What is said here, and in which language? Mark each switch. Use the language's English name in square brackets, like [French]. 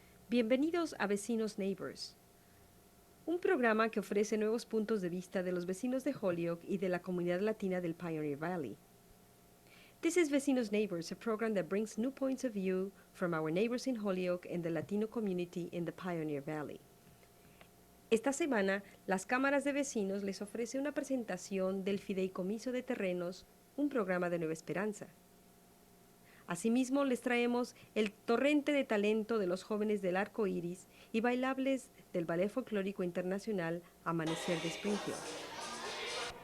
[Spanish] Bienvenidos a Vecinos-Neighbors, un programa que ofrece nuevos puntos de vista de los vecinos de Holyoke y de la comunidad latina del Pioneer Valley. [English] This is Vecinos-Neighbors, a program that brings new points of view from our neighbors in Holyoke and the Latino community in the Pioneer Valley. [Spanish] Esta semana, las cámaras de vecinos les ofrece una presentación del Fideicomiso de Terrenos, un programa de Nueva Esperanza. Asimismo, les traemos el torrente de talento de los jóvenes del Arco y bailables del Ballet Folklórico Internacional Amanecer de Springfield.